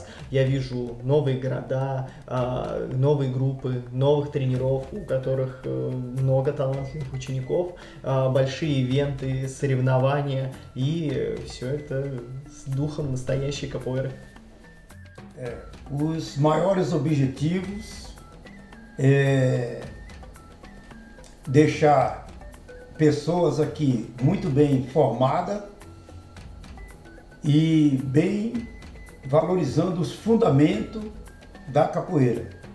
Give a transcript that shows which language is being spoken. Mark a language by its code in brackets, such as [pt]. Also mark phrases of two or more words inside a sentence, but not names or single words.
[ru] Я вижу новые города, новые группы, новых тренеров, у которых много талантливых учеников, большие ивенты, соревнования, и все это с духом настоящей капоэры. [pt] Os maiores objetivos deixar pessoas aqui muito bem formadas e bem valorizando os fundamentos da capoeira.